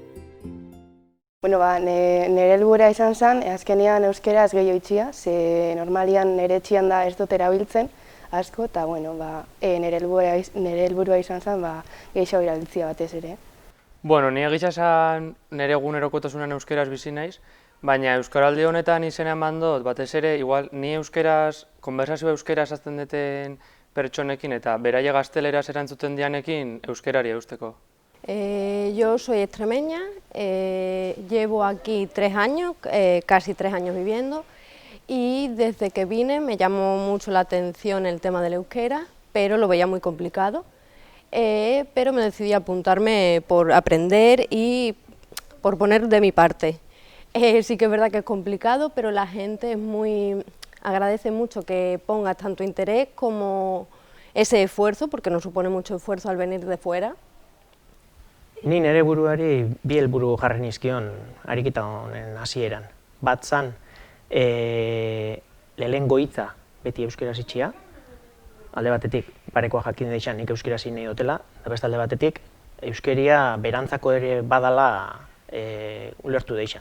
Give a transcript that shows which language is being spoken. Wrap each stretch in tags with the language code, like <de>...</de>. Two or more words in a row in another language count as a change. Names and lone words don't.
<eu>Nire helburua izan zen, azkenean euskeraz gehiago itxia, ze normalian nire etxian da ez dut erabiltzen asko, eta nire helburua izan zen gehiago erabiltzia batez ere. Nire gisa esan nire egunerokotasunan euskeraz bizi naiz, baina euskaraldi honetan izena eman dut, batez ere, igual, ni euskeraz, konversazio euskeraz azten duten pertsonekin eta beraia gazteleraz erantzuten dianekin euskerari eusteko.</eu> <es>Yo soy extremeña, llevo aquí 3 años, casi 3 años viviendo, y desde que vine me llamó mucho la atención el tema del euskera, pero lo veía muy complicado, pero me decidí a apuntarme por aprender y por poner de mi parte. Sí que es verdad que es complicado, pero la gente agradece mucho que pongas tanto interés como ese esfuerzo, porque nos supone mucho esfuerzo al venir de fuera.</es> <eu>Ni nire buruari bi helburu jarri nizkion ariketa honen hasieran. Bat zan, lehenengo hitza beti euskeraz itxia, alde batetik parekoa jakin deixan nik euskeraz nahi dutela, eta beste alde batetik euskeria berantzako ere badala ulertu deixan.</eu>